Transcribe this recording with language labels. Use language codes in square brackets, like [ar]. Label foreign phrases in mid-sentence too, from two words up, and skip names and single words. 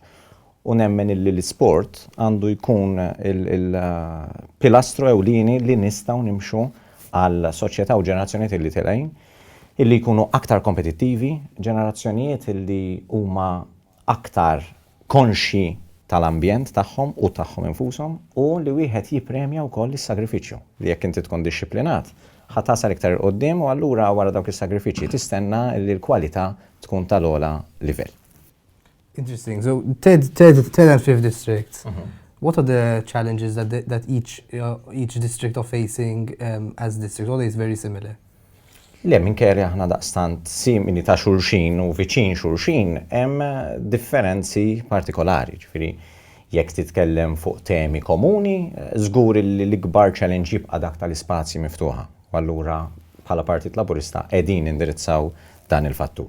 [mt] U nemmen illi l-isport għandu jkun il-pilastru ewlieni li nistgħu nimxu għal soċjetà u ġenerazzjonijiet illi telgħin illi jkunu aktar kompetittivi, ġenerazzjonijiet illi huma aktar konxi tal-ambjent tagħhom u tagħhom infushom u li wieħed jippremja wkoll is-sagrifiċċju li jekk inti tkun dixxiplinat ħa tasal iktar qudiem u allura wara dawk is-sagrifiċċji tistenna li l-kwalità tkun tal-ogħla livell. [en] Interesting. So, third and fifth districts. What are the challenges that each district are facing as districts? Are they very similar? [mt] Le minkejja aħna daqstant simili ta' xulxin u viċin xulxin hemm differenzi partikolari. Ġifieri jekk titkellem fuq temi komuni, żgur li l-ikbar challenge jibqa' dak tal-ispazji miftuħa. U allura bħala Partit Laburista qegħdin indirizzaw dan il-fattur.